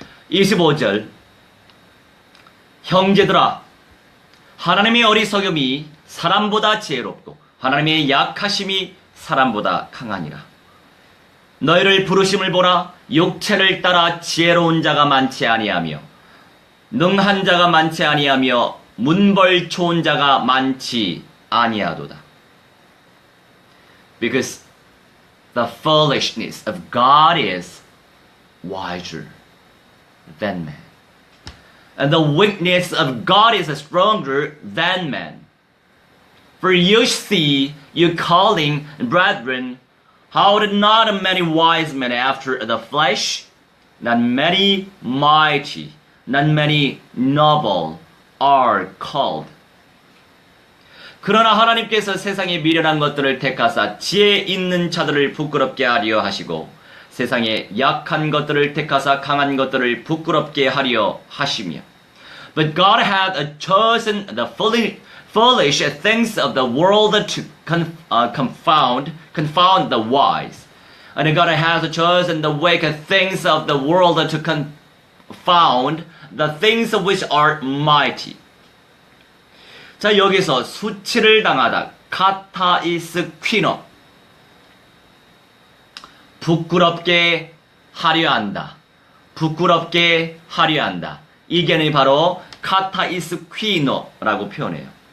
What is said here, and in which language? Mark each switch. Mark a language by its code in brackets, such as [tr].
[ko] 25절 형제들아 하나님의 어리석음이 사람보다 지혜롭고 하나님의 약하심이 사람보다 강하니라. 너희를 부르심을 보라. 육체를 따라 지혜로운 자가 많지 아니하며 능한 자가 많지 아니하며 문벌 좋은 자가 많지 아니하도다. [en] Because the foolishness of God is wiser than man. And the weakness of God is stronger than man. For you see, you calling, brethren, how did not many wise men after the flesh, not many mighty, not many noble are called. [ko] 그러나 하나님께서 세상에 미련한 것들을 택하사 지혜 있는 자들을 부끄럽게 하려 하시고 세상에 약한 것들을 택하사 강한 것들을 부끄럽게 하려 하시며 [en] But God hath chosen the foolish things of the world to confound the wise. And God hath chosen the weak things of the world to confound the things which are mighty. [ko] 자, 여기서 수치를 당하다 카타이스 퀴노 부끄럽게 하려 한다. 부끄럽게 하려 한다. 이 개념이 바로 카타이스 퀴노라고 표현해요.